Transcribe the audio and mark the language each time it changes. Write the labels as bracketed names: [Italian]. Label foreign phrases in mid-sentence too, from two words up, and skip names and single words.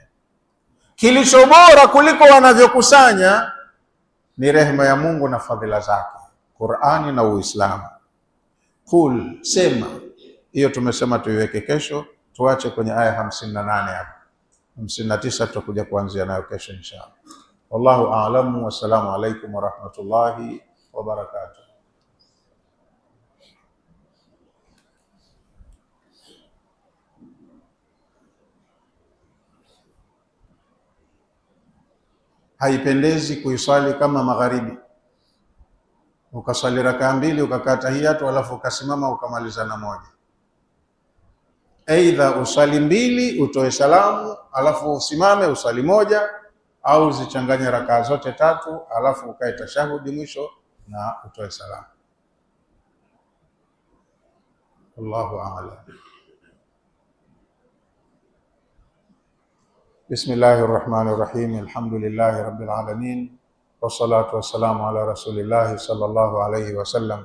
[Swahili] Kilicho bora kuliko wanavyokusanya ni rehema ya Mungu na fadhila zake, Qur'ani na Uislamu. Qul, sema. Hiyo tumesema tuiweke kesho, tuache kwenye aya 58 hapo. 59 tutakuja kuanzia nayo kesho inshallah. [Arabic] والله أعلم، والسلام عليكم ورحمة الله وبركاته. [Swahili] Haipendezi kuiswali kama magharibi, ukaswali rakaa mbili ukakaa tahiyatu alafu ukasimama ukamaliza na moja. Aidha uswali mbili utoe salamu alafu usimame uswali moja, au zichanganye rakaa zote tatu alafu ukae tashahudi mwisho na utoe salamu. [Arabic] الله أعلم. بسم الله الرحمن الرحيم. الحمد لله رب العالمين. والصلاة والسلام على رسول الله صلى الله عليه وسلم.